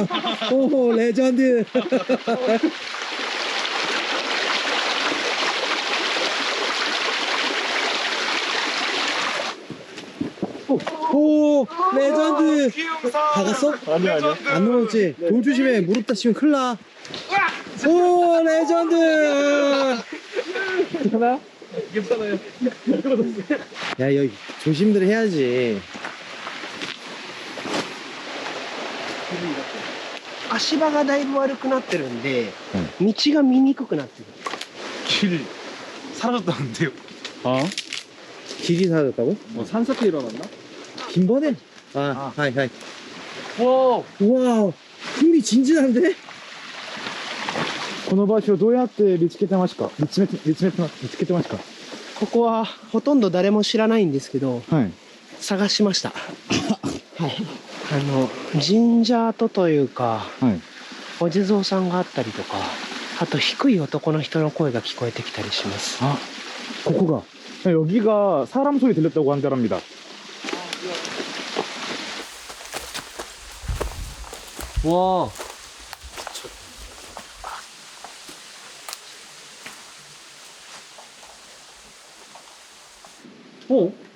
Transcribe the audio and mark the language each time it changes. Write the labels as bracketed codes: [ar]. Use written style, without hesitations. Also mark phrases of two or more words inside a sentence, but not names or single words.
[ko] 오, 레전드. 오, 레전드. 박았어? 아니야. 안 넘었지? 돌 조심해. 무릎 다치면 큰일 나. 오, 레전드. 괜찮아? 괜찮아요. 야, 여기 조심들 해야지. [ja] 足場がだいぶ悪くなってるんで、道が見にくくなってる。 [ko] 길 사라졌다는데요? 아? 길이 사라졌다고? 뭐 산사태 일어났나? 긴 번에? 아, [ja] はい、はい. [ko] 와, 우와, 흥미진진한데? [ja] この場所どうやって見つけてますか？見つけてますか？ここはほとんど誰も知らないんですけど、はい。探しました。はい。神社跡というか、はい。お地蔵さんがあったりとか、あと低い男の人の声が聞こえてきたりします。 [ko] 아, 고코가. 여기가 사람 소리 들렸다고 한다랍니다. 와. 오.